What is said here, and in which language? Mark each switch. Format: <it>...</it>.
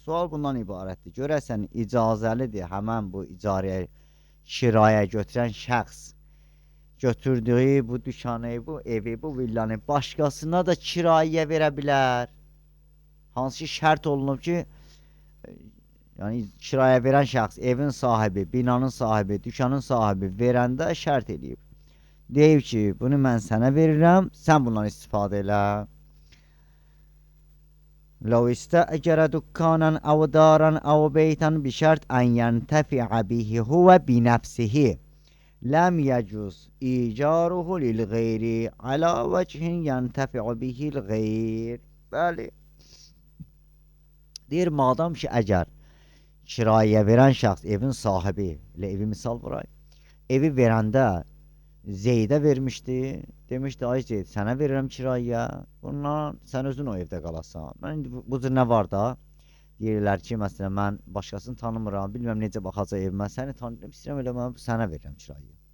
<az>Sual bundan ibarətdir. Görəsən, icazəlidir həmən bu icarəyə, kiraya götürən şəxs götürdüyü bu dükkanı, bu evi, bu villanı başqasına da kiraya verə bilər. Hansı şərt olunub ki, yəni kiraya verən şəxs, evin sahibi, binanın sahibi, dükkanın sahibi verəndə şərt eləyib. Deyib ki, bunu mən sənə verirəm, sən bundan istifadə elə.</az> <ar>لو استأجر دكانا أو دارا أو بيتا بشرط أن ينتفع به هو بنفسه لم يجوز إيجاره للغير على وجه ينتفع به الغير.</ar> <az>Bəli. Deyir, madam ki, əgər kiraya verən şəxs, evin sahibi, elə evi misal vuraq, evi verəndə Zeydə vermişdi, demişdi, ay Zeyd, sənə verirəm kiraya, bundan sən özün o evdə qalasan. Mən bu cür nə var da, deyirlər ki, məsələn, mən başqasını tanımıram, bilməm necə baxacaq evimə, səni tanıyıram, istəyirəm elə mən sənə verirəm kiraya.</az>